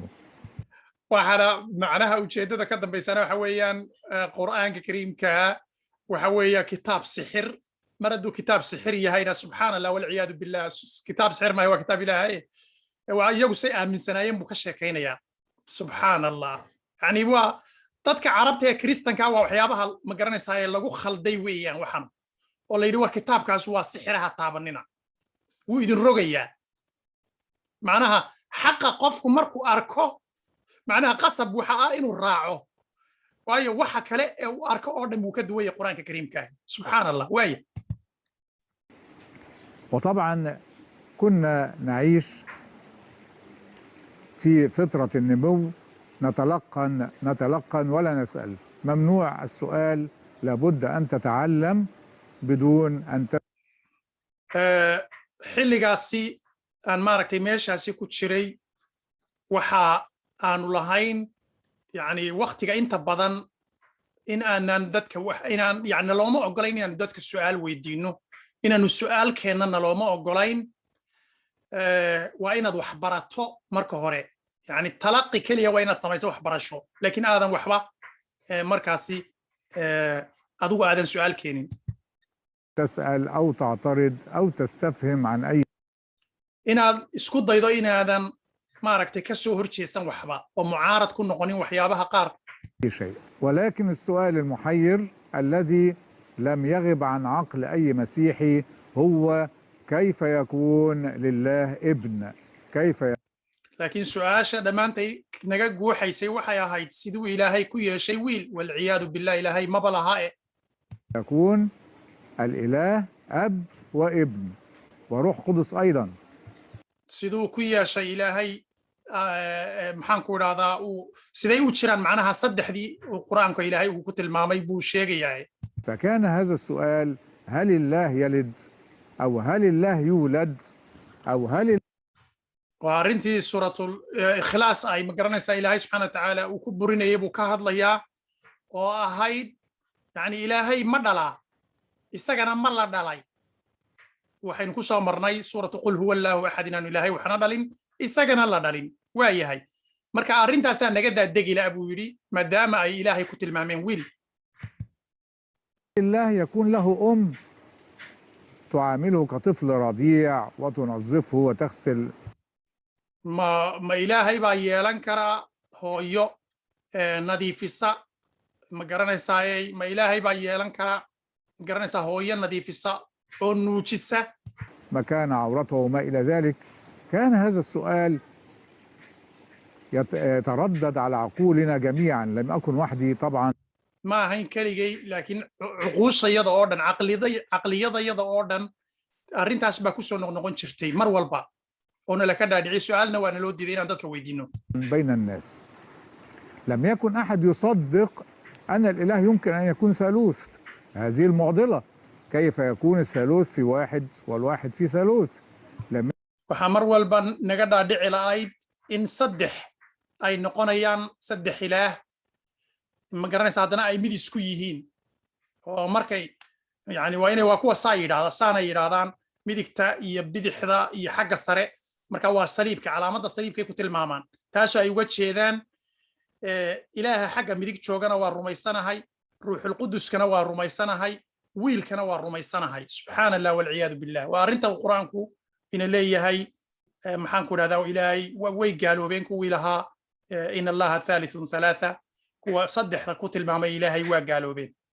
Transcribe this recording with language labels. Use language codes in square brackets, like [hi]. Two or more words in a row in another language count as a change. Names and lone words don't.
[so] waxaana macnaha ujeedada ka dambaysana waxa weeyaan qur'aanka kariimka waxa weeya kitaab sixir mar hadduu kitaab sixir yahayna [ar] سبحان الله والعياذ بالله [so] kitaab sixir maayo waa kitaab ilaahay waa iyagu say aaminsanaayeen buu ka sheekaynayaa [ar] سبحان الله [so] yani waa dadka carabta ee kiristanka waa waxyaabaha ma garanaysaa ee lagu khalday weeyaan waxan oo la yidhi war kitaabkaas waa sixiraha taabanina wuu idin rogayaa macnaha xaqa qofku markuu arko macnaha qasab waxa ah inuu raaco waayo waxa kale ee uu arko oo dhan buu ka duwaya quraanka kariimka [ar] سبحان الله [so] waaya [ar] وطبعا كنا نعيش في فترة النمو نتلقن ولا نسأل. ممنوع السؤال، لابد أن تتعلم بدون أن [so] xilligaasi aan maaragtay meeshaasi ku jiray waxa aanu lahayn yani waqtiga inta badan in aanan dadka inaan yani looma ogolayn inaanu dadka su'aal weydiino inaanu su'aal keennana looma ogolayn waa inaad wax barato marka hore yani talaqi keliya waa inaad samayso wax barasho laakiin aadan waxba markaasi adigu aadan su'aal keenin [ar] تسأل أو تعترض أو تستفهم عن أي [so] inaad isku daydo inaadan maaragtay ka soo horjeesan waxba oo mucaarad ku noqonin waxyaabaha qaar [ar] شيء. ولكن السؤال المحير الذي لم يغب عن عقل أي مسيحي هو كيف يكون لله ابن؟ كيف [so] laakiin su'aasha dhammaantay naga guuxaysay waxay ahayd siduu ilaahay ku yeeshay wiil [ar] والعياذ بالله [so] ilaahay maba laha [ar] يكون الإله أب وابن وروح قدس أيضا. [so] siduu ku yeeshay ilaahay maxaan ku idhahdaa uu siday u jiraan macnaha saddexdii uu quraanka ilaahay uu ku tilmaamay buu sheegayaa. [ar] فكان هذا السؤال هل الله يلد أو هل الله يولد أو هل [so] waa arrintii suuratul ikhlaas ay ma garanaysaa ilaahay [ar] سبحانه وتعالى [so] uu ku burinayay buu ka hadlayaa oo ahayd yani ilaahay ma dhalaa isagana ma la dhalay waxaynu ku soo marnay suuratu [ar] قل هو الله أحد [so] inaanu ilaahay waxna dhalin isagana la dhalin waa yahay marka arrintaasaa naga daadegi laha buu yidhi maadaama ay ilaahay ku tilmaameen wiil [ar] الله يكون له تعامله كطفل رضيع وتنظفه وتغسل [so] ma ilaahay baa yeelan karaa hooyo nadiifisa ma garanaysaa ma ilaahay baa yeelan karaa ma garanaysaa hooyo nadiifisa oo nuujisa [ar] مكان عورته وما إلى ذلك. كان هذا السؤال يتردد على عقولنا جميعا، لم أكن وحدي طبعا. [so] ma ahayn keligay laakiin cuquushayada oo dhan caqliyadayada oo dhan arrintaas baa ku soo noqnoqon jirtay mar walba oona laka dhaadhicay su'aalna waana loo diiday inaan dadka weydiino. [ar] بين الناس لم يكن أحد يصدق أن الإله يمكن أن يكون ثالوث. هذه المعضلة، كيف يكون الثالوث في واحد والواحد في ثالوث؟ [so] waxaa mar walba naga dhaadhici lahayd in saddex ay noqonayaan saddex ilaah ma garanaysa haddana ay mid isku yihiin oo markay yani waa inay waa kuwa saa yidhaahda saana yidhaahdaan midigta iyo bidixda iyo xagga sare marka waa saliibka calaamadda saliibkay ku tilmaamaan taasoo ay uga jeedaan ilaaha xagga midig joogana waa rumaysanahay ruuxulquduskana waa rumaysanahay wiilkana waa rumaysanahay [ar] سبحانه الله والعياذ بالله [so] waa arrinta qur-aanku ina leeyahay maxaan ku idhahdaa ilaahay way gaaloobeen kuwii lahaa [ar] إن الله ثالث ثلاثة [so] kuwa saddexda ku tilmaamay ilaahay waa gaaloobeen.